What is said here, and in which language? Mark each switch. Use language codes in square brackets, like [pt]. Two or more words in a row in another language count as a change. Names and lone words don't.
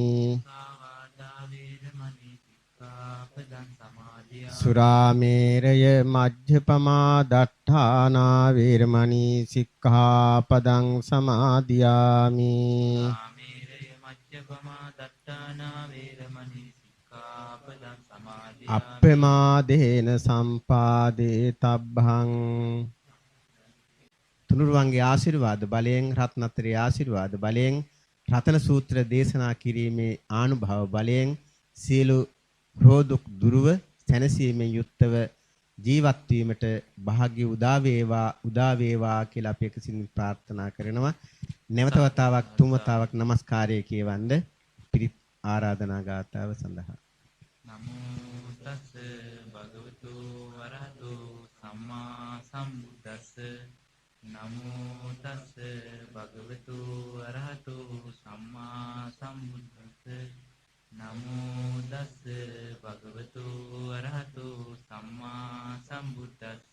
[pi] සුරාමේරය මජ්ජපමා දට්ඨානා වේරමණී සික්ඛාපදං සමාදියාමි. අප්පමාදේන සම්පාදේ තබ්බං. [si] තුනුරුවන්ගේ ආශිර්වාද බලයෙන් රත්නත්‍රයේ ආශිර්වාද බලයෙන් රතන සූත්‍ර දේශනා කිරීමේ ආනුභාව බලයෙන් සියලු රෝදුක් දුරව සැනසීමෙන් යුක්තව ජීවත් වීමට වාග්ය උදා වේවා කියලා අපි එකසින් ප්‍රාර්ථනා කරනවා. නැවත වතාවක් තුන් වතාවක් নমස්කාරය කියවන්න පිරිත් ආරාධනා ගාථාව සඳහා. [pi] නමෝ තස් භගවතු වරහතු සම්මා සම්බුද්දස්ස. නමෝ තස් භගවතු වරහතු සම්මා සම්බුද්දස්ස. නමෝ තස් භගවතු වරහතු සම්මා සම්බුද්දස්ස.